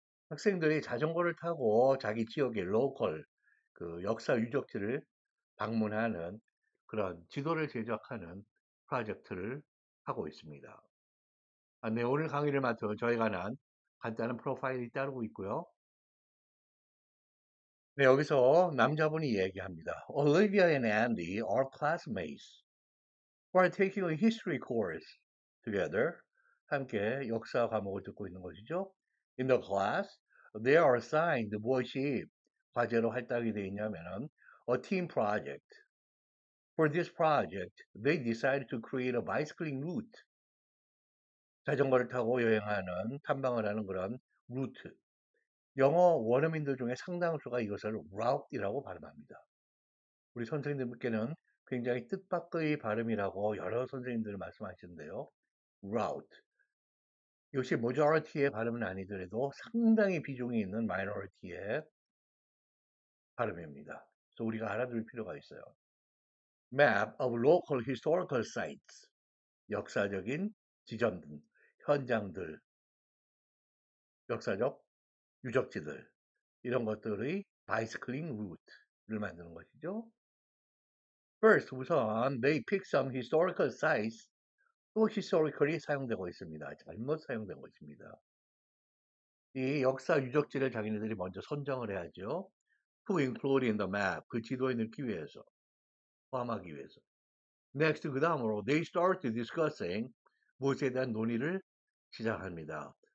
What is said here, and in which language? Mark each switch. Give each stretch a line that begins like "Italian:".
Korean: 학생들이 자전거를 타고 자기 지역의 로컬 그 역사 유적지를 방문하는 그런 지도를 제작하는 프로젝트를 하고 있습니다. 네, 오늘 강의를 맡은 저에 관한 간단한 프로파일이 따르고 있고요. 네, 여기서 남자분이 얘기합니다.
English: Olivia and Andy are classmates who are taking a history course together.
Korean: 함께 역사 과목을 듣고 있는 것이죠.
English: In the class, they are assigned
Korean: 무엇이 과제로 할당이 되어 있냐면은
English: a team project. For this project, they decided to create a bicycling route.
Korean: 자전거를 타고 여행하는, 탐방을 하는 그런 루트. 영어 원어민들 중에 상당수가 이것을 route이라고 발음합니다. 우리 선생님들께는 굉장히 뜻밖의 발음이라고 여러 선생님들이 말씀하시는데요.
English: route.
Korean: 이것이 majority의 발음은 아니더라도 상당히 비중이 있는 minority의 발음입니다. 그래서 우리가 알아둘 필요가 있어요.
English: map of local historical sites.
Korean: 역사적인 지점들, 현장들, 역사적 유적지들 이런 것들의 bicycling route를 만드는 것이죠.
English: First,
Korean: 우선
English: they pick some historical sites.
Korean: 또 historical이 사용되고 있습니다. 잘못 사용된 것입니다. 이 역사 유적지를 자기네들이 먼저 선정을 해야죠.
English: To include in the map.
Korean: 그 지도에 넣기 위해서. 포함하기 위해서.
English: Next,
Korean: 그 다음으로
English: they start discussing
Korean: 무엇에 대한 논의를 시작합니다.